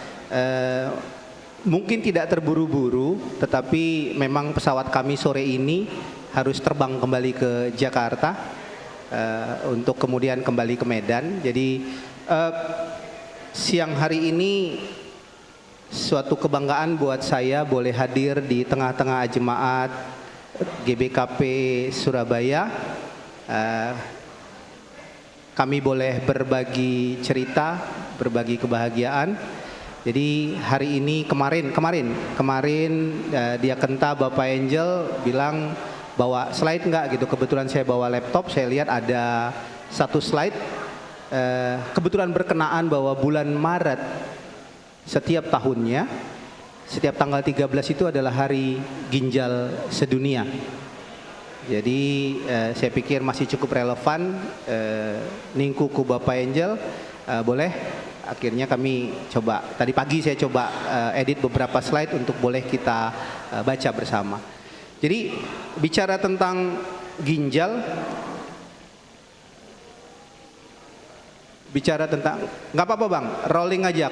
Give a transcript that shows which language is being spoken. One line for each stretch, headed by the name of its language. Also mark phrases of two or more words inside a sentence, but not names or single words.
Indonesian: Mungkin tidak terburu-buru, tetapi memang pesawat kami sore ini harus terbang kembali ke Jakarta untuk kemudian kembali ke Medan. Jadi Siang hari ini suatu kebanggaan buat saya boleh hadir di tengah-tengah jemaat GBKP Surabaya. Kami boleh berbagi cerita, berbagi kebahagiaan. Jadi hari ini kemarin dia kenta Bapak Angel bilang bawa slide enggak gitu. Kebetulan saya bawa laptop, saya lihat ada satu slide. Kebetulan berkenaan bahwa bulan Maret setiap tahunnya, setiap tanggal 13 itu adalah hari ginjal sedunia. Jadi saya pikir masih cukup relevan.
Batak Karo: Ningku ku Bapak Angel, boleh.
Indonesian: Akhirnya kami coba, tadi pagi saya coba edit beberapa slide untuk boleh kita baca bersama. Jadi bicara tentang ginjal, nggak apa-apa Bang, rolling aja.